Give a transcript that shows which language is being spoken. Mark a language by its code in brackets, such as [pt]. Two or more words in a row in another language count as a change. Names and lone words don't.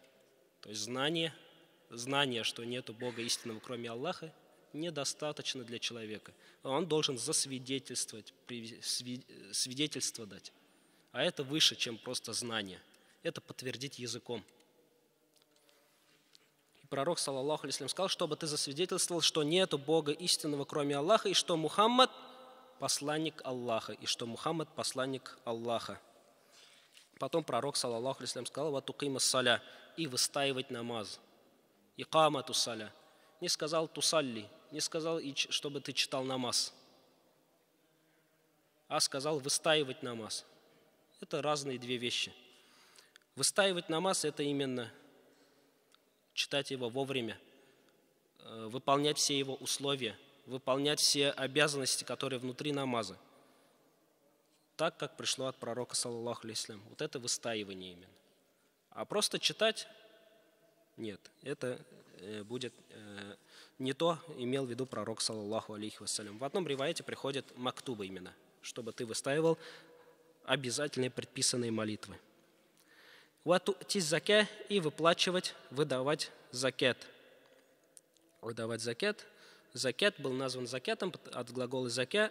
[ru] То есть знание, что нету Бога истинного, кроме Аллаха, недостаточно для человека. Он должен засвидетельствовать, свидетельство дать. А это выше, чем просто знание. Это подтвердить языком. И пророк, [ar] صلى الله عليه وسلم, [ru] сказал, чтобы ты засвидетельствовал, что нету Бога истинного, кроме Аллаха, и что Мухаммад посланник Аллаха, и что Мухаммад посланник Аллаха. Потом пророк, [ar] صلى الله عليه وسلم, сказал: «وتقيم الصلاة», [ru] и выстаивать намаз. [ar] إقامة الصلاة. [ru] Не сказал тусалли, не сказал, чтобы ты читал намаз, а сказал выстаивать намаз. Это разные две вещи. Выстаивать намаз – это именно читать его вовремя, выполнять все его условия, выполнять все обязанности, которые внутри намаза, так, как пришло от пророка, [ar] صلى الله عليه وسلم. [ru] Вот это выстаивание именно. А просто читать – нет, это будет не то, имел в виду пророк, [ar] صلى الله عليه وسلم. [ru] В одном риваяте приходит мактуба именно, чтобы ты выстаивал обязательные предписанные молитвы. [ar] وتؤتي الزكاة, [ru] и выплачивать, выдавать закят. Выдавать закят. Закят был назван закятом от глагола закя.